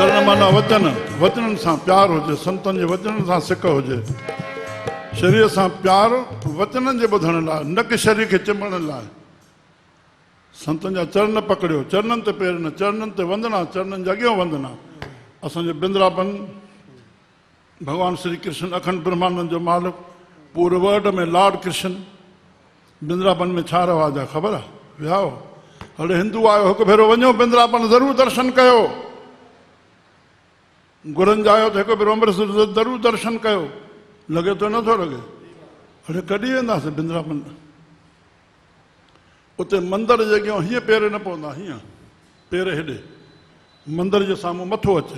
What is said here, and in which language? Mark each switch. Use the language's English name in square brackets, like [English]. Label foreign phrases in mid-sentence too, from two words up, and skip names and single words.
[Sindhi] माना वचन, वचनन सां प्यार हुजे, संतन जे वचनन सां सिक हुजे। शरीर सां प्यार वचनन जे ॿुधण लाइ, न कि शरीर खे चिमण लाइ। संतन जा चरण पकड़ियो, चरणन ते पेर न, चरणन ते वंदना, चरणन जे अॻियां वंदना। असांजे बिंद्राबन भगवान श्री कृष्ण अखंड ब्रह्मानंद जो मालिक, [Hindi] पूरे वर्ल्ड में [Sindhi] लॉर्ड कृष्ण। बिंद्राबन में छा रवाज आहे ख़बर आहे? वियाओ हले हिंदू आयो, हिकु भेरो वञो बिंद्राबन, ज़रूरु दर्शन कयो। गुरनि जा आयो त हिकु भेरो अमृतसर ज़रूरु दर्शन कयो। लॻे थो नथो लॻे? हले कॾहिं वेंदासीं बिंद्राबन? उते मंदर जे अॻियां हीअं पेर न पवंदा, हीअं पेर हेॾे, मंदर जे साम्हूं मथो अचे।